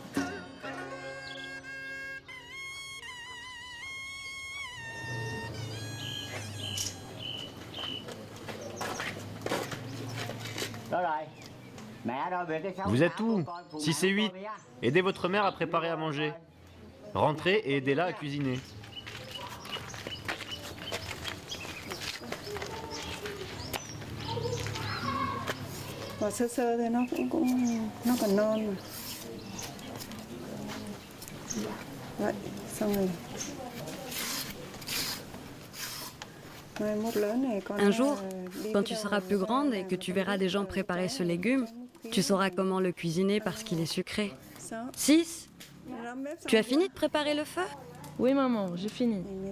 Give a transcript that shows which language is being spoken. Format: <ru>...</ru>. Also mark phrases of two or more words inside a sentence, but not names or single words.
<fr>Vous êtes où? 6 et 8. Aidez votre mère à préparer à manger. Rentrez et aidez-la à cuisiner.</fr> <vi>Sơ sơ thì nó còn non mà. Vậy, xong rồi.</vi> <fr>Un jour, quand tu seras plus grande et que tu verras des gens préparer ce légume, tu sauras comment le cuisiner parce qu'il est sucré. 6. Tu as fini de préparer le feu? Oui maman, j'ai fini.</fr>